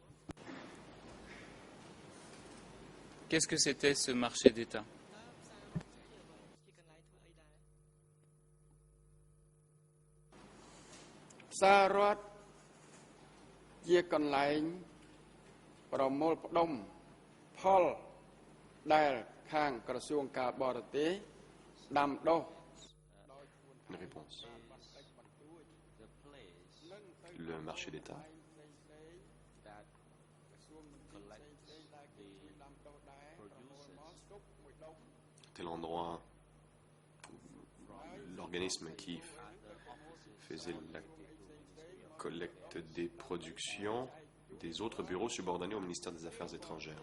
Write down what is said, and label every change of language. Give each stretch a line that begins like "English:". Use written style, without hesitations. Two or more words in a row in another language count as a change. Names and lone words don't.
French: Qu'est-ce que c'était ce marché d'État?
Khmer: Sarat ជាកន្លែងប្រមូលផ្ដុំផលដែលខាងក្រសួងការបរទេសដាំដុះ
French: Une réponse. Le marché d'État était l'endroit où l'organisme qui faisait la collecte des productions des autres bureaux subordonnés au ministère des Affaires étrangères.